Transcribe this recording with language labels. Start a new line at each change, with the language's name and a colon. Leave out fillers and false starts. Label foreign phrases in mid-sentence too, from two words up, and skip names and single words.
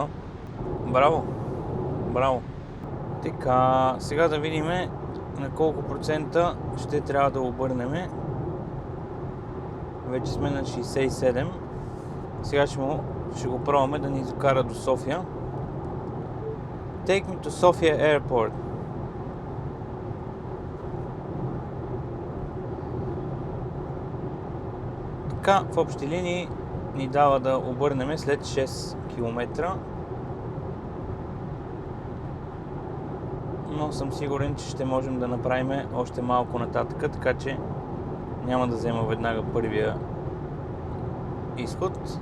Bulgarian: Браво! Браво! Така, сега да видим на колко процента ще трябва да обърнем. Вече сме на 67. Сега ще го пробваме да ни закара до София.
English: Take me to Sofia Airport.
Bulgarian: Така, в общи линии ни дава да обърнем след 6 км. Но съм сигурен, че ще можем да направим още малко нататък, така че няма да взема веднага първия изход.